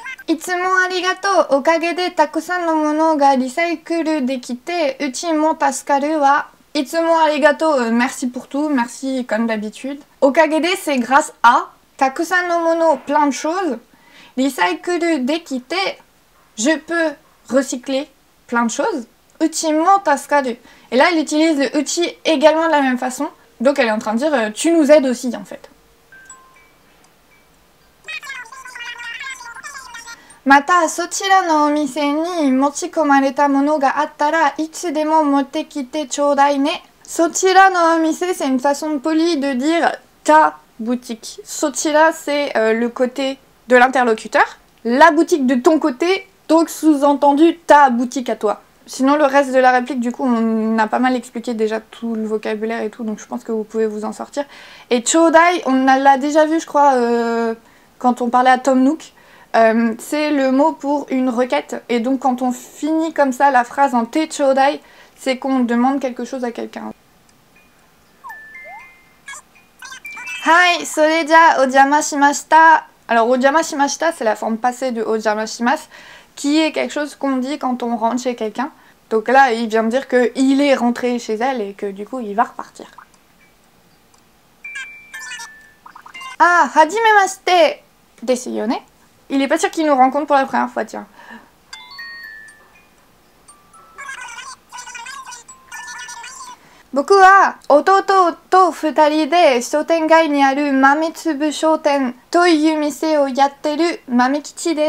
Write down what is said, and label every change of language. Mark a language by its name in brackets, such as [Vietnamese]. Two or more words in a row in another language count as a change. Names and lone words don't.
[Japanese] いつもありがとう。おかげでたくさんのものがリサイクルできて、うちも助かるわ。いつもありがとう。 [French] Merci pour tout. Merci comme d'habitude. [Japanese] おかげで [French] c'est grâce à. [Japanese] たくさんのもの, [French] plein de choses. [Japanese] リサイクルできて, [French] je peux recycler plein de choses. [Japanese] うちも助かる. [French] Et là, elle utilise le uchi également de la même façon. Donc elle est en train de dire, tu nous aides aussi en fait. [Japanese] またそちらのお店に持ち込まれたものがあったらいつでも持ってきてちょうだいね。そちらのお店 [French] c'est une façon polie de dire ta boutique. そちら c'est le côté de l'interlocuteur. La boutique de ton côté, donc sous-entendu ta boutique à toi. Sinon le reste de la réplique du coup on a pas mal expliqué déjà tout le vocabulaire et tout donc je pense que vous pouvez vous en sortir. Et chodai on l'a déjà vu je crois quand on parlait à Tom Nook. C'est le mot pour une requête et donc quand on finit comme ça la phrase en [Japanese] てちょうだい, [French] c'est qu'on demande quelque chose à quelqu'un. [Japanese] はい、それじゃお邪魔しました. [French] Alors [Japanese] お邪魔しました [French] c'est la forme passée de [Japanese] お邪魔します [French] qui est quelque chose qu'on dit quand on rentre chez quelqu'un. Donc là il vient de dire qu'il est rentré chez elle et que du coup il va repartir. [Japanese] あ、はじめましてですよね. [French] Il est pas sûr qu'il nous rencontre pour la première fois, tiens. [Japanese] 僕は弟と二人で商店街にあるMametsubu Shotenという店をやってるMamekichiです.